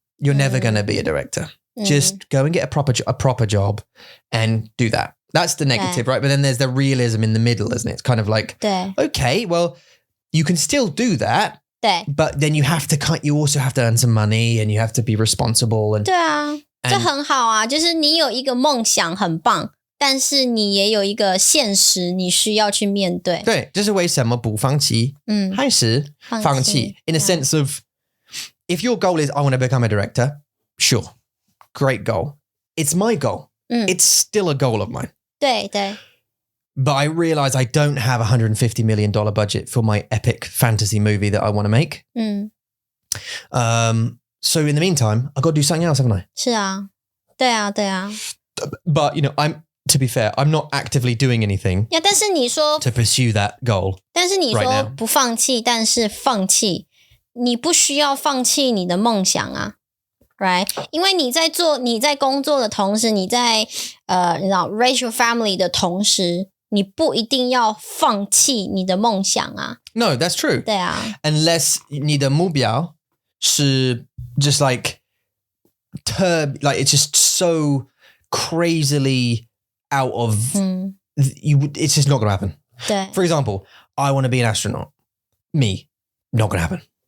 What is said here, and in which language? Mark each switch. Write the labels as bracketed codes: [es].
[en] You're never going to be a director. Just go and get a proper job and do that. That's the negative, right? But then there's the realism in the middle, isn't it? It's kind of like, [zh] 對 [en] okay, well, you can still do that, [zh] 對 [en] but then you also have to earn some money and you have to be responsible. And [zh] 對啊這很好啊就是你有一個夢想很棒但是你也有一個現實你需要去面對對，這是為什麼不放棄還是放棄 [en] in a sense of if your goal is I want to become a director, sure, great goal. It's my goal. It's still a goal of mine. [zh] 對對 [en] But I realize I don't have $150 million budget for my epic fantasy movie that I want to make. So in the meantime, I've got to do something else, haven't I? [zh] 是啊對啊對啊 [en] But, to be fair, I'm not actively doing anything [zh] 但是你說 [en] to pursue that goal. [zh] 但是你 [en] right [zh] 說 [en] now. [zh] 不放棄但是放棄你不需要放棄你的夢想啊 [en] right？ [zh] 因为你在工作的同时，你在你知道 [en] raise your family [zh] 的同时，你不一定要放弃你的梦想啊。 [en] No, that's true. [zh] 对啊 [en] Unless [zh] 你的目标是 [en] just like it's just so crazily out of it's just not going to happen. [zh] 对 [en] For example, I want to be an astronaut. Me, not going to happen.